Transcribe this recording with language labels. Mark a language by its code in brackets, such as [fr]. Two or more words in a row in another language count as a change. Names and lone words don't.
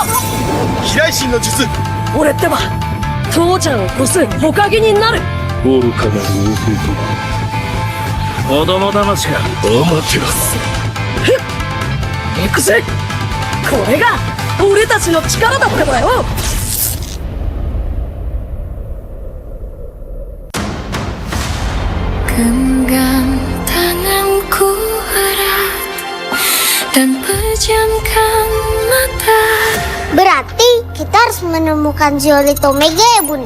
[ja] 飛来神の術。俺ってば父ちゃんを越す火影になる。愚かなる弟。子供騙しがアマテラス。行くぜ。これが俺たちの力だってばよ。 [id] Genggam tanganku erat dan pejamkan mata. Berarti kita harus menemukan Zeolit Omega ya Bunda?